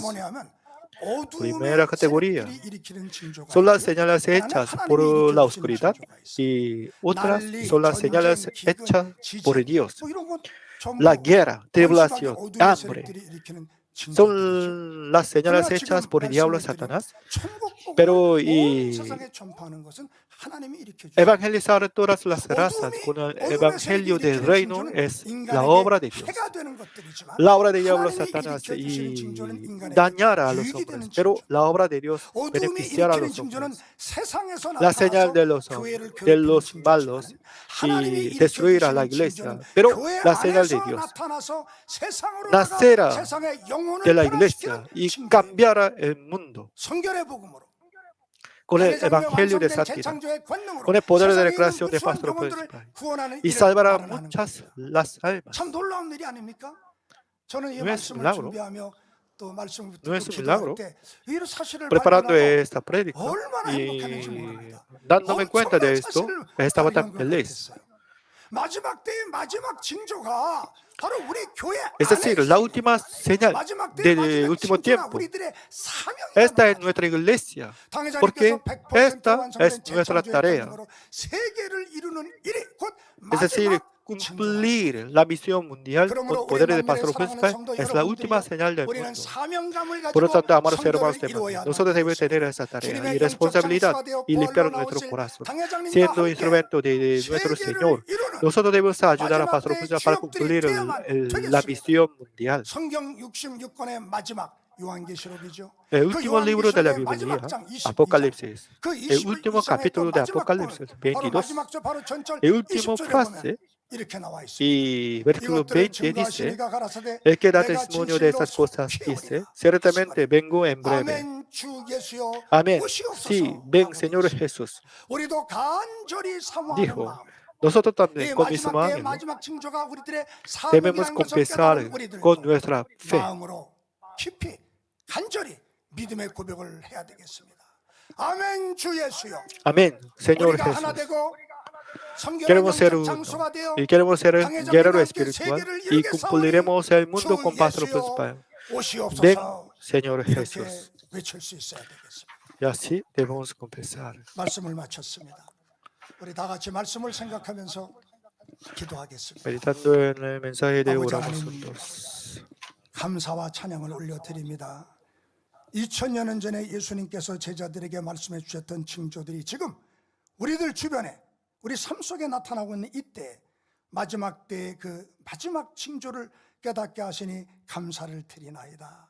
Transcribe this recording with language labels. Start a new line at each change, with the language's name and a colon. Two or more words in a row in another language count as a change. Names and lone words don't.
Spanish: Primera categoría son las señales hechas por la oscuridad y otras son las señales hechas por Dios. La guerra, tribulación, hambre,
Korean: 징조들이죠.
Spanish: son las señales
Korean: 그러나
Spanish: hechas
Korean: 지금
Spanish: por el diablo
Korean: 말씀을 드린
Spanish: Satanás.
Korean: 천국
Spanish: Pero
Korean: 복음을 온
Spanish: y
Korean: 세상에 전파하는 것은 하나님이 일으켜 주신
Spanish: evangelizar todas las razas
Korean: 어둠이
Spanish: con el
Korean: 어둠의 세력이
Spanish: evangelio del
Korean: 일으키는
Spanish: reino
Korean: 징조는
Spanish: es la
Korean: 인간에게
Spanish: obra de Dios.
Korean: 해가 되는 것들이지만
Spanish: La obra del diablo
Korean: 하나님이
Spanish: Satanás
Korean: 일으켜 주시는
Spanish: y
Korean: 징조는 인간에게
Spanish: dañar a los
Korean: 유익이 되는
Spanish: hombres, pero
Korean: 징조.
Spanish: la obra de Dios
Korean: 어둠이
Spanish: beneficiar a
Korean: 일으키는
Spanish: los
Korean: 징조는
Spanish: hombres.
Korean: 세상에서
Spanish: La señal
Korean: 나타나서
Spanish: de los
Korean: 교회를
Spanish: de
Korean: 괴롭히는
Spanish: los
Korean: 징조지만
Spanish: malos
Korean: 하나님이
Spanish: y
Korean: 일으켜
Spanish: destruir a la
Korean: 주시는
Spanish: iglesia,
Korean: 징조는
Spanish: pero
Korean: 교회
Spanish: la señal de
Korean: 안에서
Spanish: Dios
Korean: 나타나서 세상으로
Spanish: nacerá
Korean: 나가 세상의
Spanish: de
Korean: 영혼을
Spanish: la
Korean: 변화시키는
Spanish: iglesia y
Korean: 징조.
Spanish: cambiará el mundo
Korean: 성결의 복음으로
Spanish: con el
Korean: 당회장님의
Spanish: evangelio de
Korean: 완성된
Spanish: santidad,
Korean: 재창조의 권능으로
Spanish: con el poder de la
Korean: 세상에 있는
Spanish: creación de
Korean: 무수한
Spanish: pastor
Korean: 영혼들을
Spanish: principal
Korean: 구원하는
Spanish: y
Korean: 일을
Spanish: salvará
Korean: 마련하는
Spanish: muchas
Korean: 겁니다.
Spanish: las almas.
Korean: 참 놀라운 일이 아닙니까? 저는 이
Spanish: No es un
Korean: 말씀을
Spanish: milagro,
Korean: 준비하며 또 말씀을
Spanish: no
Korean: 듣고
Spanish: es un
Korean: 기도할
Spanish: milagro.
Korean: 때 이 사실을
Spanish: Preparando
Korean: 발견하고
Spanish: esta prédica
Korean: 얼마나 행복했는지
Spanish: y
Korean: 모릅니다.
Spanish: dándome cuenta de
Korean: 엄청난
Spanish: esto,
Korean: 사실을
Spanish: estaba tan
Korean: 발견한 것
Spanish: feliz.
Korean: 같았어요. 마지막 때의 마지막 징조가 바로 우리 교회
Spanish: Es
Korean: 안에
Spanish: decir, la
Korean: 있습니다.
Spanish: última señal
Korean: 마지막 때의
Spanish: del
Korean: 마지막
Spanish: último
Korean: 징조가
Spanish: tiempo.
Korean: 우리들의 사명이라는
Spanish: Esta es
Korean: 거죠.
Spanish: nuestra iglesia,
Korean: 당회장님께서
Spanish: porque
Korean: 100%
Spanish: esta
Korean: 완성된
Spanish: es nuestra
Korean: 재창조의
Spanish: tarea.
Korean: 권능으로 세계를 이루는 일이 곧
Spanish: Es decir,
Korean: 마지막 징조다.
Spanish: cumplir la misión mundial
Korean: 그러므로
Spanish: con
Korean: 우리
Spanish: poderes de
Korean: 만민의
Spanish: pastor
Korean: 사랑하는
Spanish: principal
Korean: 성도
Spanish: es la última
Korean: 여러분들이요,
Spanish: señal del
Korean: 우리는
Spanish: mundo.
Korean: 사명감을
Spanish: Por lo
Korean: 가지고
Spanish: tanto, amados hermanos,
Korean: 성도를 이루어야
Spanish: nosotros debemos tener esa tarea y responsabilidad y limpiar nuestro corazón, siendo instrumento de nuestro Señor. Nosotros debemos ayudar a pastor principal para cumplir la misión mundial.
Korean: 성경 66권의 마지막 요한계시록이죠.
Spanish: El último libro de la Biblia, Apocalipsis, el último capítulo de Apocalipsis 22, el último frase
Korean: 이렇게 나와 있습니다.
Spanish: y versículo
Korean: 이것들을
Spanish: 20 dice,
Korean: 증거하시니가 가라사대
Spanish: el que da
Korean: 내가
Spanish: testimonio de estas
Korean: 진실로
Spanish: cosas
Korean: 속히
Spanish: dice,
Korean: 오리라.
Spanish: ciertamente vengo en breve.
Korean: 아멘 주 예수여
Spanish: Amén.
Korean: 오시옵소서.
Spanish: Sí, ven
Korean: 하고
Spanish: Señor
Korean: 있습니다.
Spanish: Jesús.
Korean: 우리도 간절히 사모하는
Spanish: Dijo,
Korean: 마음.
Spanish: nosotros
Korean: 이
Spanish: también con mismo
Korean: 마지막 때의
Spanish: ánimo
Korean: 마지막 징조가 우리들의
Spanish: debemos
Korean: 사명이라는 것을
Spanish: confesar
Korean: 깨달은 우리들도
Spanish: con nuestra fe.
Korean: 마음으로 깊이 간절히 믿음의 고백을 해야 되겠습니다. 아멘 주 예수여.
Spanish: Amén, Señor
Korean: 우리가 하나
Spanish: Jesús.
Korean: 되고
Spanish: Queremos ser
Korean: 성결한
Spanish: uno
Korean: 장수가 되어
Spanish: y queremos ser el
Korean: 당회장님과
Spanish: guerrero
Korean: 함께
Spanish: espiritual
Korean: 세계를
Spanish: y
Korean: 이루게
Spanish: cumpliremos el mundo
Korean: 주
Spanish: con pastor
Korean: 예수여
Spanish: principal. Ven,
Korean: 오시옵소서.
Spanish: Señor
Korean: 이렇게
Spanish: Jesús.
Korean: 외칠 수 있어야 되겠습니다.
Spanish: Y así debemos confesar.
Korean: 말씀을 마쳤습니다. 우리 다 같이 말씀을 생각하면서 기도하겠습니다.
Spanish: Meditando en el mensaje de
Korean: 아버지
Spanish: oramos
Korean: 하나님,
Spanish: juntos.
Korean: 감사와 찬양을 올려드립니다. 2000년 전에 예수님께서 제자들에게 말씀해 주셨던 징조들이 지금 우리들 주변에 우리 삶 속에 나타나고 있는 이때 마지막 때의 그 마지막 징조를 깨닫게 하시니 감사를 드리나이다.